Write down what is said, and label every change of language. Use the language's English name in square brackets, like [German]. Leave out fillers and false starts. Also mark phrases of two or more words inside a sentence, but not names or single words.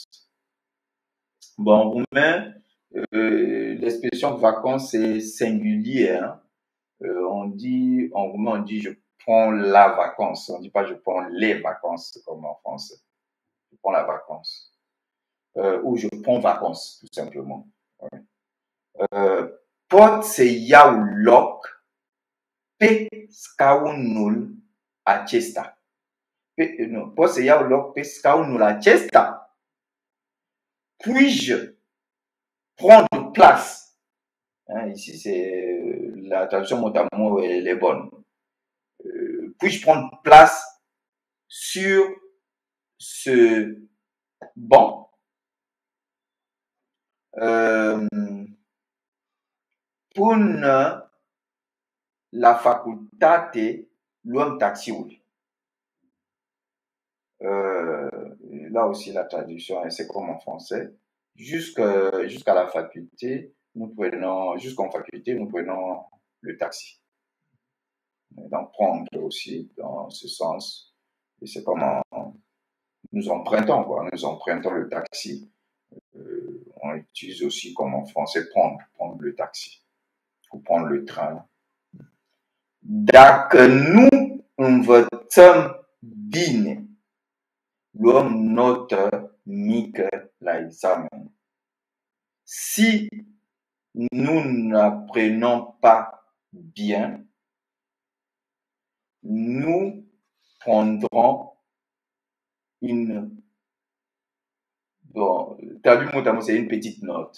[French] Bon, en roumain, l'expression vacances est singulier. Hein? On dit, en roumain, on dit je prends la vacance. On ne dit pas je prends les vacances comme en français. Je prends la vacance. Ou je prends vacances, tout simplement. Ouais. [Romanian] Pot se iau loc pe scaunul acesta. Non, pot se iau loc pe scaunul acesta. [French] Puis-je prendre place? Hein, ici, c'est la traduction mot à mot, elle est bonne. Puis-je prendre place sur ce banc? [Romanian] Până la facultate luăm taxiul. [French] Là aussi, la traduction, c'est comme en français. Jusqu'à la faculté, jusqu'en faculté, nous prenons le taxi. Donc, prendre aussi dans ce sens. Et c'est comme nous empruntons, quoi. Nous empruntons le taxi. On utilise aussi comme en français prendre le taxi ou prendre le train. [Romanian] Dacă nu învățăm bine, luăm notă mică la examen. [French] Si nous n'apprenons pas bien, nous prendrons une... Bon, traduit mot à mot, c'est une petite note.